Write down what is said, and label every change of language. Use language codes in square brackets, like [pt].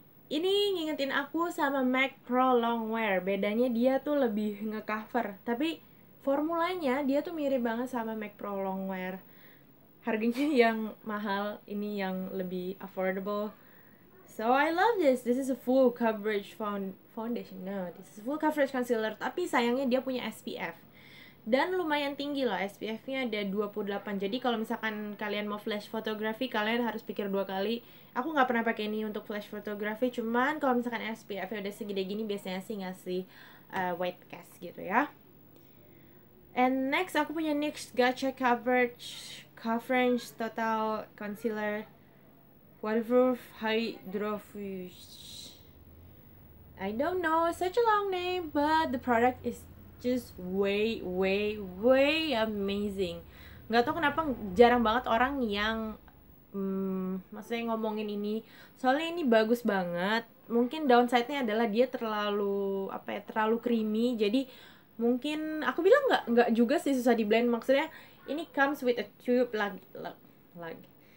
[id] Ini ngingetin aku sama MAC Pro Longwear. Bedanya dia tuh lebih ngecover, tapi formulanya dia tuh mirip banget sama MAC Pro Longwear. Harganya yang mahal, ini yang lebih affordable. [en] So I love this. This is a full coverage foundation. No, this is full coverage concealer, [id] tapi sayangnya dia punya SPF. Dan lumayan tinggi loh, SPF-nya ada 28. Jadi kalau misalkan kalian mau flash fotografi, kalian harus pikir 2 kali. Aku nggak pernah pakai ini untuk flash fotografi, cuman kalau misalkan SPF-nya udah segede gini, biasanya sih ngasih white cast gitu ya. [en] And next, [id] aku punya NYX Gotcha Coverage Total Concealer Waterproof Hydrofuge. [en] I don't know, such a long name, but the product is just way amazing. [id] Nggak tahu kenapa jarang banget orang yang maksudnya ngomongin ini, soalnya ini bagus banget. Mungkin downside-nya adalah dia terlalu creamy, jadi mungkin aku bilang nggak juga sih susah di blend. Maksudnya ini [en] comes with a tube [id] lagi.